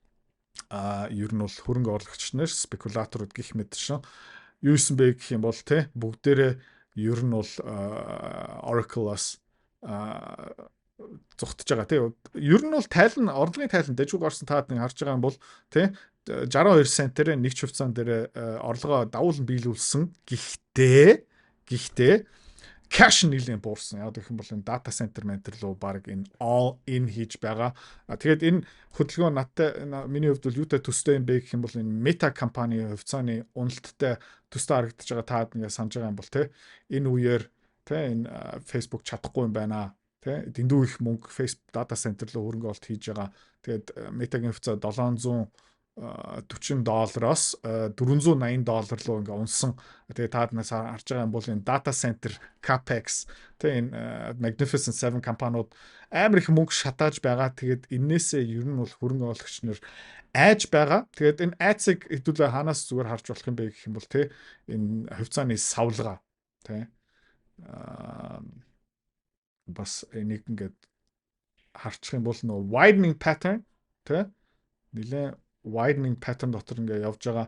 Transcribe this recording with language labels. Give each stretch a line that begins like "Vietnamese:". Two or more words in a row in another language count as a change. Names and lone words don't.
Mongolian: ер нь бол хөрөнгө оруулагч нар спекулаторууд гих мэтэршин юу исэн бэ гэх юм бол те бүгдээрээ ер нь бол Oracle-аас зүгтж байгаа те ер нь бол тайлан орлогын тайлан дэжгүй гарсан таад нэг харж байгаа юм бол те 62 центээр нэг ч хувьцаан дээр орлогоо давуулан биелүүлсэн. Гэхдээ cash нэлийн буурсан. Яг гэх юм бол энэ
English: data center
Mongolian: ментер руу баг энэ
English: all in
Mongolian: хийж байгаа. Тэгээд энэ хөдөлгөөн надтай миний хувьд бол юутай төстэй юм бэ гэх юм бол энэ Meta компани хувьцааны уналттай төстэй харагдаж байгаа таад ингээ санаж байгаа юм бол те энэ үеэр те энэ Facebook чадахгүй юм байна. Тэ дэндүү их мөнгө Facebook
English: data center
Mongolian: руу хөрөнгө оруулалт хийж байгаа. Тэгээд Meta-гийн хувьцаа $740-оос $480 руу ингээ унсан. Тэгээд тааднаас харж байгаа юм бол энэ
English: data center capex
Mongolian: тэ энэ Magnificent 7 компаниуд амар их мөнгө шатааж байгаа. Тэгээд энээсээ ер нь бол хөрөнгө оруулагч нар айж байгаа. Тэгээд энэ айцыг хэдүүлээ хаанаас зүгээр харж болох юм бэ гэх юм бол тэ энэ хувьцааны савлгаа тэ бас энийг ингээд харчих юм бол нөө
English: widening pattern
Mongolian: тэ нэлээ
English: widening pattern
Mongolian: дотор ингээд явж байгаа.